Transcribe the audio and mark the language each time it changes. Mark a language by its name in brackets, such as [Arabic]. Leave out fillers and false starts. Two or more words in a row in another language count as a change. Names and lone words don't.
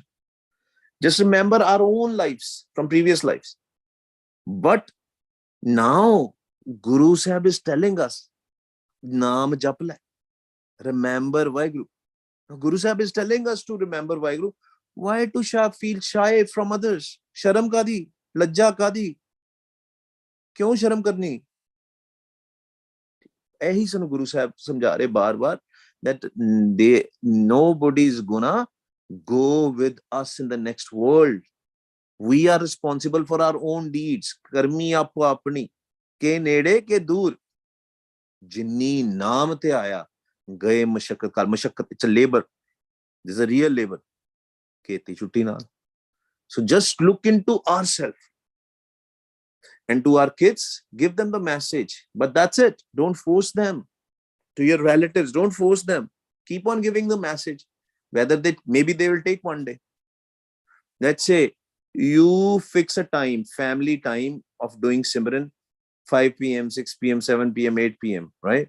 [English] Just remember our own lives from previous lives. But now Guru Sahib is telling us, [Punjabi] ਨਾਮ ਜਪ ਲੈ, [English] remember Vaheguru. Guru Sahib is telling us to remember Vaheguru. Why to feel shy from others? [Punjabi] ਸ਼ਰਮ ਕਾਹਦੀ, ਲੱਜਾ ਕਾਹਦੀ, ਕਿਉਂ ਸ਼ਰਮ ਕਰਨੀ? ਇਹੀ ਸਨ ਗੁਰੂ ਸਾਹਿਬ ਸਮਝਾ ਰਹੇ ਬਾਰ ਬਾਰ, [English] that nobody is gonna go with us in the next world. We are responsible for our own deeds. [Punjabi] ਕਰਮੀ ਆਪੋ ਆਪਣੀ, ਕੇ ਨੇੜੇ ਕੇ ਦੂਰ, ਜਿੰਨੀ ਨਾਮ ਤੇ ਆਇਆ, ਗਏ ਮਸ਼ੱਕਤ ਕਾਲ. मशक्कत, [English] it's a labor, this is a real labor. [Punjabi] ਖੇਤੀ ਛੁੱਟੀ ਨਾਲ. [English] So just look into ourselves. And to our kids, give them the message. But that's it. Don't force them. To your relatives, don't force them. Keep on giving the message. Whether maybe they will take one day. Let's say you fix a time, family time of doing Simran, 5 p.m., 6 p.m., 7 p.m., 8 p.m., right?